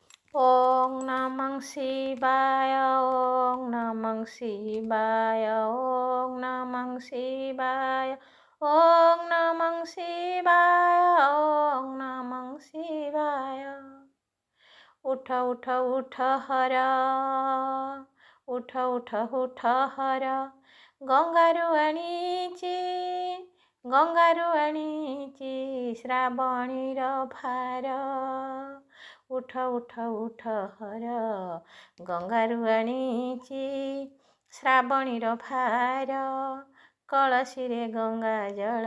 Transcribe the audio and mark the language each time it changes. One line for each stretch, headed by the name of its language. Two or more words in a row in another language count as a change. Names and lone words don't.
Sanskrit: ॐ नमः शिवाय ॐ नमः शिवाय ॐ नमः शिवाय ॐ नमः शिवाय ॐ नमः शिवाय।
Odia: ଉଠ ଉଠ ଉଠ ହର, ଉଠ ଉଠ ଉଠ ହର, ଗଙ୍ଗାରୁ ଆଣିଛି, ଗଙ୍ଗାରୁ ଆଣିଛି ଶ୍ରାବଣୀର ଭାର। ଉଠ ଉଠ ଉଠ ହର, ଗଙ୍ଗାରୁ ଆଣିଛି ଶ୍ରାବଣୀର ଭାର, କଳସୀରେ ଗଙ୍ଗା ଜଳ।